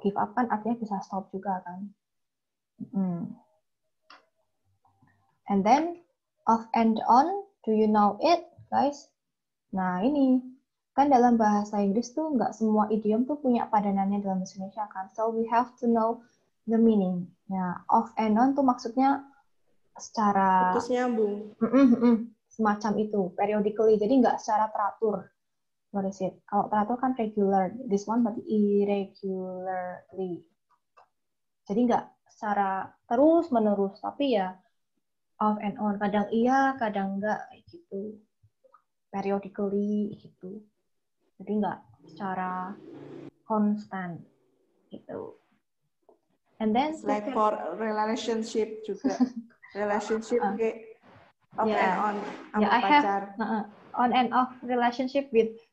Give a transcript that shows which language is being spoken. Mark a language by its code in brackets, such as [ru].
[id] Give up kan artinya bisa stop juga kan. [en] And then off and on, do you know it, guys? [id] Nah ini kan dalam bahasa Inggris tuh nggak semua idiom tuh punya padanannya dalam bahasa Indonesia kan. [en] So we have to know the meaning. [id] Ya, off and on tuh maksudnya secara Putus nyambung. Semacam itu, periodically. Jadi nggak secara teratur. [en] What is it? [id] Kalau teratur kan regular. [en] This one [id] berarti irregularly. Jadi nggak secara terus menerus, tapi ya off and on. Kadang iya, kadang enggak kayak gitu. Periodically gitu. Jadi nggak secara konstan gitu. [en] And then It's like for relationship juga. [id] Relationship kayak off and on sama pacar. [en] On and off relationship with him.